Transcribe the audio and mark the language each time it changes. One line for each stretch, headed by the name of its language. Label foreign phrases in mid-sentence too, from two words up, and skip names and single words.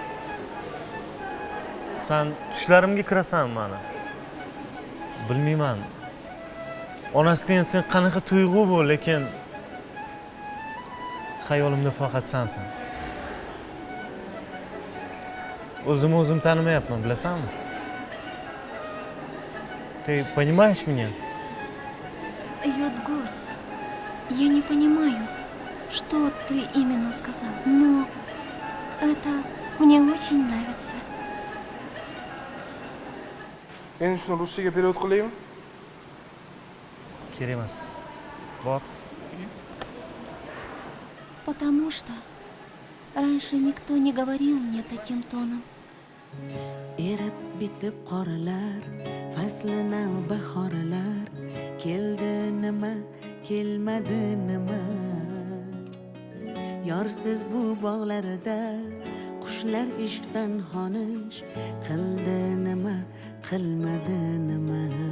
Uzbek: Sen tushlarimga kirasan meni. Bilmayman. Onasidan ham sen qanaqa tuyg'u bu, lekin xayolimda faqat sensan. O'zim tanimayapman, bilasanmi?
Russian: Ты понимаешь меня? Йодгор, я не понимаю, что ты именно сказал, но это мне очень нравится.
Uzbek: Endi shuni ruschaga перевод qilaymi? Kerak emas. Bor.
Russian: Потому что раньше никто не говорил мне таким тоном.
Uzbek: Erib bitib qoralar, faslina bahorlar, keldi nima, kelmadi nima. Yorsiz bu bog'larida qushlar ishqdan xonish, qildi nima, qilmadi nima.